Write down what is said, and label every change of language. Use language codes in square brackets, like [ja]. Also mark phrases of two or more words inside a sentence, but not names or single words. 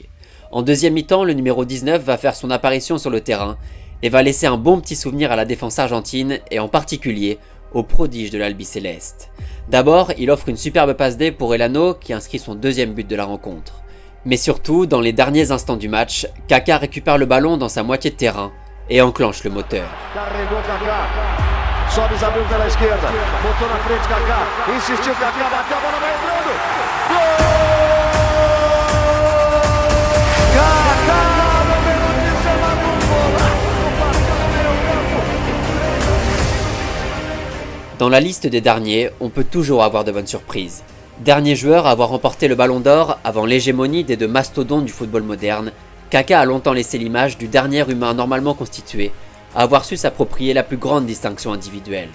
[fr] En deuxième mi-temps, le numéro 19 va faire son apparition sur le terrain et va laisser un bon petit souvenir à la défense argentine et en particulier aux prodiges de l'Albiceleste. D'abord, il offre une superbe passe D pour Elano qui inscrit son deuxième but de la rencontre. Mais surtout, dans les derniers instants du match, Kaká récupère le ballon dans sa moitié de terrain et enclenche le moteur. [pt] Sobis abriu pela esquerda, botou na frente Kaká, insistiu Kaká, bateu a bola, vai entrando. Gol! Kaká, número 19, golaço, bateu no meio campo. [fr] Dans la liste des derniers, on peut toujours avoir de bonnes surprises. Dernier joueur à avoir remporté le Ballon d'Or avant l'hégémonie des deux mastodontes du football moderne, Kaká a longtemps laissé l'image du dernier humain normalement constitué à avoir su s'approprier la plus grande distinction individuelle.